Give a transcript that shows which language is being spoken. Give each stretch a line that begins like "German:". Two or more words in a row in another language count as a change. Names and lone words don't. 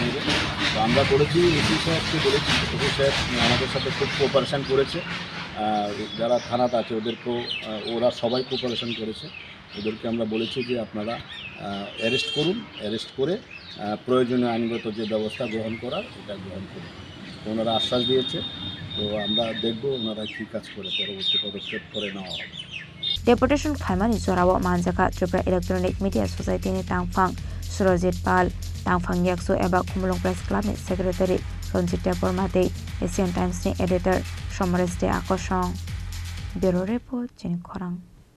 Bangla: নেবে তো আমরা করেছি ওসি সাহেবকে বলেছি ওসি সাহেব আমাদের সাথে খুব কোঅপারেশন করেছে যারা থানাতে আছে ওদেরকেও ওরা সবাই কোঅপারেশন করেছে ওদেরকে আমরা বলেছি যে আপনারা অ্যারেস্ট করুন অ্যারেস্ট করে প্রয়োজনীয় আইনগত যে ব্যবস্থা গ্রহণ করার এটা গ্রহণ করুন ওনারা আশ্বাস দিয়েছে তো আমরা দেখব ওনারা কী কাজ করে পরবর্তী পদক্ষেপ করে নেওয়া হবে
Kok Borok: Deputation Khaimani Zorawo Manjaka Tripura Electronic Media Society ni Tangphang Surojit Pal Tangphang Yakso eba Khumlung Press Club ni Secretary Ronjit Depormate Asian Times ni Editor Somores de Akoshong
English: Bureau Report
Kok Borok: Jen Khorang